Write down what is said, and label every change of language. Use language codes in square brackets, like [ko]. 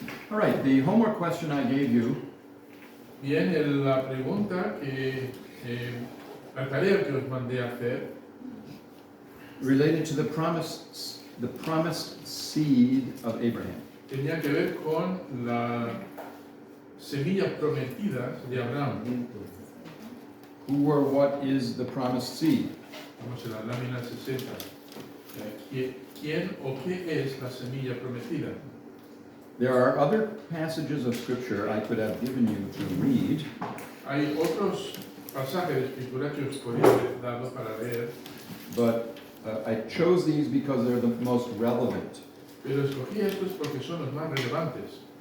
[en] All right, the homework question I gave you [es] Bien, la pregunta que la tarea que os mandé a hacer [en] related to the promised seed of Abraham. [es] tenía que ver con la semilla prometida de Abraham. [en] Who or what is the promised seed? [es] Vamos a la lámina 60. ¿Quién o qué es la semilla prometida? [en] There are other passages of scripture I could have given you to read, [es] Hay otros pasajes de escritura que os podría haber dado para leer, [en] but I chose these because they're the most relevant. [es] pero escogí estos porque son los más relevantes.